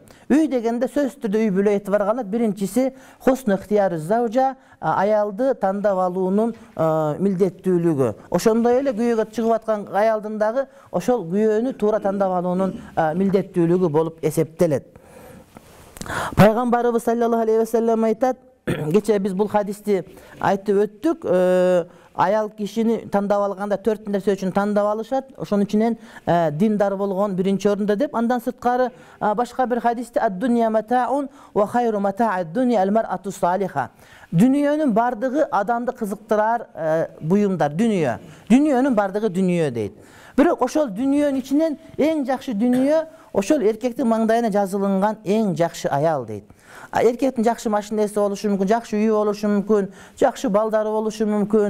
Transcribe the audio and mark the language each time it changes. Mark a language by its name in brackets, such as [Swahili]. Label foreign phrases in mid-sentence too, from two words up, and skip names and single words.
[Kyrgyz] Үй дегенде сөзсүз түрдө үй бүлө этибар алат. Биринчиси [Arabic] حسن اختيار الزوجة, [Kyrgyz] аялды тандап алуунун милдеттүүлүгү. Ошондой эле күйөөгө чыгып аткан аялдын дагы ошол күйөөнү туура тандап алуунун милдеттүүлүгү болуп эсептелет. Пайгамбарыбыз [Arabic] صلى الله عليه وسلم [Kyrgyz] айтат, кече биз бул хадисти айтып өттүк, аял кишини тандап алганда 4 нерсе үчүн тандап алышат, ошонун ичинен диндар болгон биринчи орунда деп. Андан сырткары башка бир хадисте [Arabic] الدنيا متاع وخير متاع الدنيا المرأة الصالحة. [Kyrgyz] Дүниөнүн бардыгы адамды кызыктырар буюмдар, дүнүйө. Дүниөнүн бардыгы дүнүйө дейт. Бирок ошол дүнүйөнүн ичинен эң жакшы дүнүйө ошол эркектин маңдайына жазылынган эң жакшы аял дейт. Эркектин жакшы машинеси болушу мүмкүн, жакшы үйү болушу мүмкүн, жакшы балдары болушу мүмкүн.